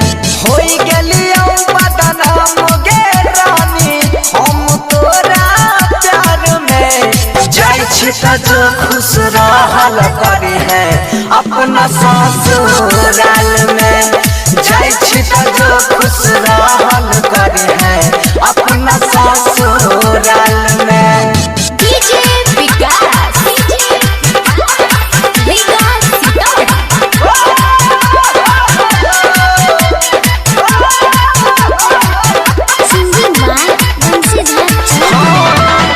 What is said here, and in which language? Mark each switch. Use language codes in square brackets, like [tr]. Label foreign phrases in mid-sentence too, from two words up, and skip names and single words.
[mai] होई गेलियो बदनाम गे रानी हम तोरा प्यार में। जाय छी त जो खुश रहल करी है अपना ससुराल में। जाय छी त जो खुश रहल करी है अपना ससुराल में। डीजे विकास [en] Singing by Bansidhar Chaudhary.